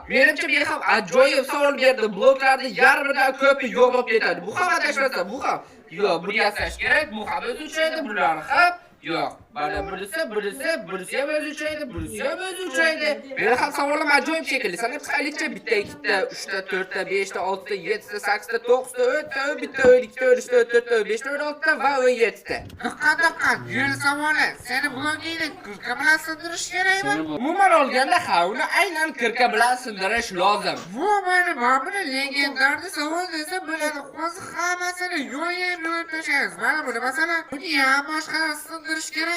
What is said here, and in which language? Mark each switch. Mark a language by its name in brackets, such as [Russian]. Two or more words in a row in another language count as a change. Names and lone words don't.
[Uzbek] Menimcha men ham ajoyib savol berdim. Bloklarni yarmidan ko'pi yo'qolib ketadi. Bu ham adashmasa, bu ham. Yo'q, buni yasash kerak. Bu ham o'zi uchraydi, bular ham. Yo'q. Mana bunisi ham o'zi uchraydi, Men ham savolim ajoyib shekilli. Sanab chiqaylikcha bitta, ikkita, 3 ta, 4 ta, 5 ta, 6 ta, 7 ta, 8 ta, 9 ta, 10 ta, bitta, 2 ta, 3 ta, 4 ta, 5 ta, 6 ta va 17 ta. Diqqat. Yo'l savoli. Seni blogingni kirka bilan sindirish kerakmi? Umuman olganda, uni aynan kirka bilan sindirish lozim. Mana buni legendarni savol desa bo'ladi. Hozir hammasini yo'yib tashlaymiz. Mana buni masalan, buni ham boshqa sindirish kerak.